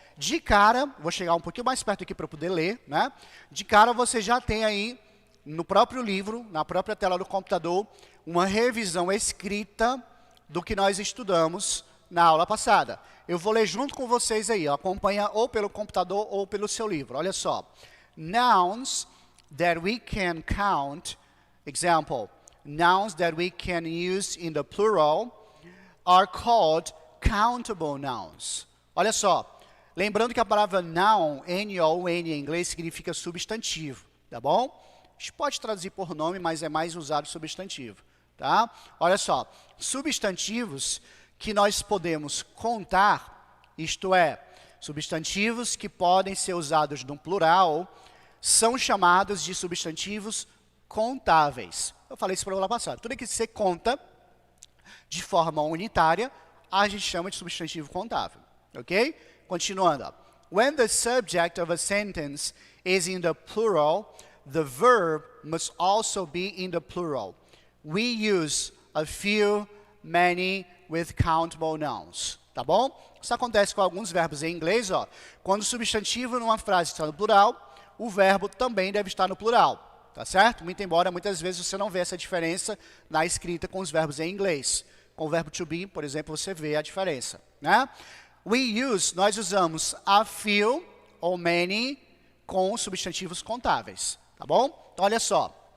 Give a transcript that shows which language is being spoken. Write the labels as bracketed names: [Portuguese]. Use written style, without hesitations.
[Portuguese] De cara, vou chegar um pouquinho mais perto aqui para poder ler, né? De cara você já tem aí, no próprio livro, na própria tela do computador, uma revisão escrita do que nós estudamos na aula passada. Eu vou ler junto com vocês aí, ó, acompanha ou pelo computador ou pelo seu livro. Olha só. [English] Nouns that we can count, example, nouns that we can use in the plural are called countable nouns. [Portuguese] Olha só, lembrando que a palavra noun, N-O-N em inglês, significa substantivo, tá bom? A gente pode traduzir por nome, mas é mais usado substantivo. Tá? Olha só, substantivos que nós podemos contar, isto é, substantivos que podem ser usados no plural, são chamados de substantivos contáveis. Eu falei isso para o ano passado. Tudo que você conta de forma unitária, a gente chama de substantivo contável. Ok? Continuando. Ó. [English] When the subject of a sentence is in the plural, the verb must also be in the plural. We use a few, many with countable nouns. [Portuguese] Tá bom? Isso acontece com alguns verbos em inglês. Ó. Quando o substantivo numa frase está no plural, o verbo também deve estar no plural. Tá certo? Muito embora muitas vezes você não vê essa diferença na escrita com os verbos em inglês. Com o verbo to be, por exemplo, você vê a diferença. Né? Nós usamos a few ou many com substantivos contáveis. Tá bom? Então, olha só.